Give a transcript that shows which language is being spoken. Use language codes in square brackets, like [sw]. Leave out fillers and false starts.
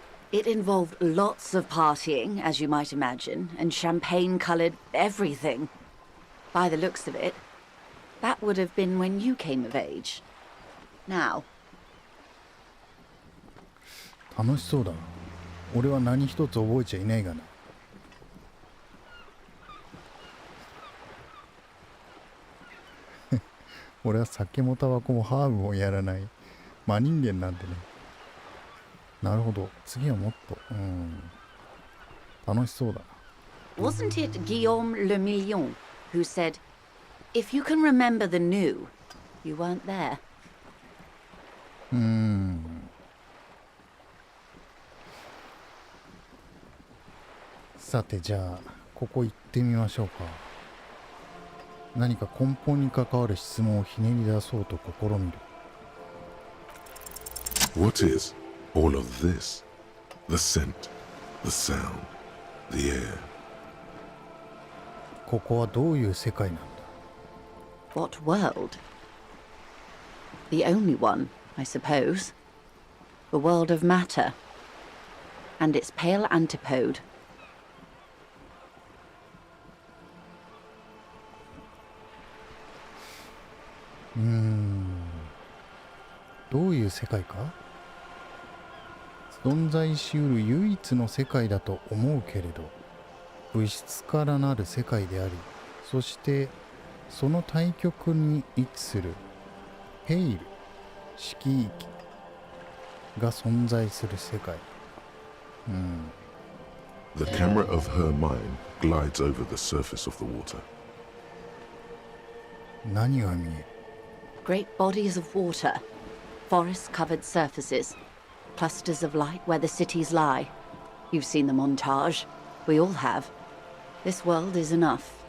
[en] It involved lots of partying, as you might imagine, and champagne-coloured everything. By the looks of it, that would have been when you came of age. Now, [ja] 楽しそうだな。俺は何一つ覚えちゃいないがな。俺は酒もタバコもハーブもやらない真人間なんでね。なるほど。次はもっと、楽しそうだな。 [en] Wasn't it Guillaume Le Million who said, "If you can remember the new, you weren't there"? [ja] さてじゃあここ行ってみましょうか。何か根本に関わる質問をひねり出そうと試みる。 [en] What is all of this? The scent, the sound, the air. [ja] ここはどういう世界なんだ。 [en] What world? The only one, I suppose. The world of matter. And its pale antipode. [ja] どういう世界か。存在しうる唯一の世界だと思うけれど、物質からなる世界であり、そしてその対極に位置するペイル、色域が存在する世界。 [en] The camera of her mind glides over the surface of the water. [ja] 何が見える。 [en] Great bodies of water. Forest-covered surfaces. Clusters of light where the cities lie. You've seen the montage. We all have. This world is enough.